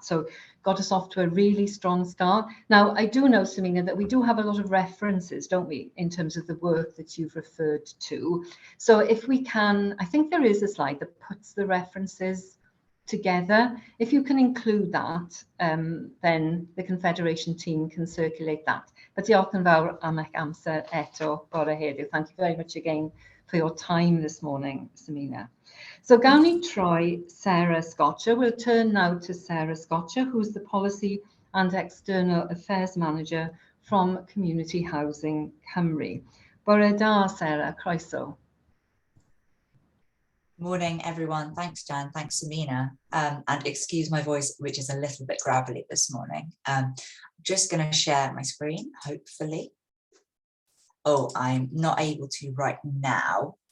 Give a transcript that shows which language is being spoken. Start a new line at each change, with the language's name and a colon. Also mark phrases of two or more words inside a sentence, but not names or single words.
English: So got us off to a really strong start. Now, I do know, Samina, that we do have a lot of references, don't we, in terms of the work that you've referred to. So if we can, I think there is a slide that puts the references together. If you can include that, then the Confederation team can circulate that.
Welsh: But diolch yn fawr am eich amser eto bore heddiw.
English: Thank you very much again for your time this morning, Samina.
Welsh: So gawn ni troi Sarah Scotcher.
English: We'll turn now to Sarah Scotcher, who's the Policy and External Affairs Manager from Community Housing Cymru.
Welsh: Bore da, Sarah, croeso.
English: Morning, everyone. Thanks, Jan. Thanks, Samina. And excuse my voice, which is a little bit gravelly this morning. I'm just going to share my screen, hopefully. Oh, I'm not able to right now.